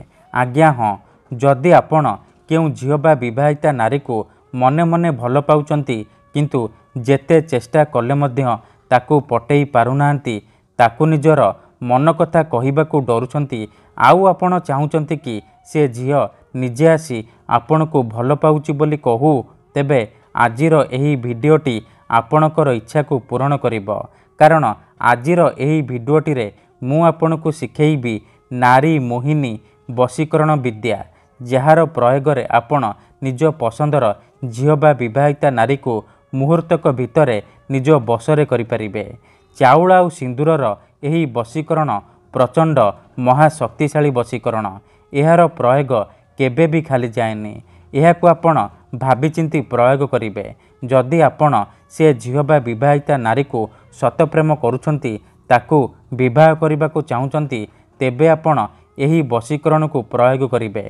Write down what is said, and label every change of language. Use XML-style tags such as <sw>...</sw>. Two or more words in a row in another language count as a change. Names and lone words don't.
<or>ଆଜ୍ଞା ହଁ, ଯଦି ଆପଣ କେଉଁ ଝିଅ ବା ବିବାହିତା ନାରୀ କୁ ମନେ ମନେ ଭଲ ପାଉଛନ୍ତି କିନ୍ତୁ ଯେତେ ଚେଷ୍ଟା କଲେ ମଧ୍ୟ ତାକୁ ପଟେଇ ପାରୁନାହାନ୍ତି, ତାକୁ ନିଜର ମନ କଥା କହିବାକୁ ଡରୁଛନ୍ତି, ଆଉ ଆପଣ ଚାହୁଁଛନ୍ତି କି ସେ ଝିଅ ନିଜେ ଆସି ଆପଣ କୁ ଭଲ ପାଉଛି ବୋଲି କହୁ, ତେବେ ଆଜିର ଏହି ଭିଡିଓଟି ଆପଣଙ୍କର ଇଚ୍ଛା କୁ ପୂରଣ କରିବ। କାରଣ ଆଜିର ଏହି ଭିଡିଓଟି ରେ ମୁଁ ଆପଣଙ୍କୁ ଶିଖେଇବି ନାରୀ ମୋହିନୀ ବଶୀକରଣ ବିଦ୍ୟା, ଯାର ପ୍ରୟୋଗ ରେ ଆପଣ ନିଜ ପସନ୍ଦର ଝିଅ ବା ବିବାହିତା ନାରୀ କୁ ମୁହୂର୍ତ୍ତକ ଭିତରେ ନିଜ ବଶରେ କରିପାରିବେ। ଚାଉଳ ଆଉ ସିନ୍ଦୂରର ଏହି ବଶୀକରଣ ପ୍ରଚଣ୍ଡ ମହାଶକ୍ତିଶାଳୀ ବଶୀକରଣ। ଏହାର ପ୍ରୟୋଗ କେବେ ବି ଖାଲି ଯାଏନି। ଏହାକୁ ଆପଣ ଭାବିଚିନ୍ତି ପ୍ରୟୋଗ କରିବେ। ଯଦି ଆପଣ ସେ ଝିଅ ବା ବିବାହିତା ନାରୀ କୁ ସତପ୍ରେମ କରୁଛନ୍ତି, ତାକୁ ବିବାହ କରିବାକୁ ଚାହୁଁଛନ୍ତି, ତେବେ ଆପଣ ଏହି ବଶୀକରଣ କୁ ପ୍ରୟୋଗ କରିବେ।</or>